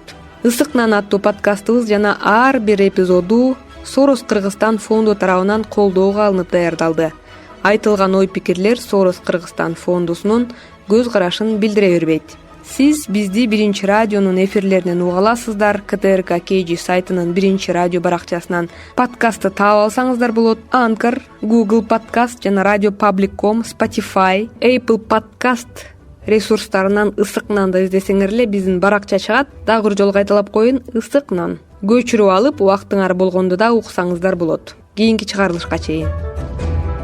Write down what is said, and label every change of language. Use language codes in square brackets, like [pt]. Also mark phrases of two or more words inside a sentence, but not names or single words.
[ky] Ысык нан аттуу подкастыбыз жана ар бир эпизоду Soros Кыргызстан фонду тарабынан колдоого алынып даярдалды. Айтылган ой-пикирлер Soros Кыргызстан фондусунун көз карашын билдире бербейт. Сиз бизди биринчи радионун эфирлеринен уга аласыздар. КТРК KG сайтынын биринчи радио баракчасынан подкастты таап алсаңыздар болот. Anchor, Google Podcast жана Radio Public.com, Spotify, Apple Podcast ресурстарынан ысык нанды издесеңер эле биздин баракча чыгат. Дагы бир жолу кайталап коеюн, ысык нан. Көчүрүп алып, убактыңар болгондо да уксаңыздар болот. Кийинки чыгарылышка чейин.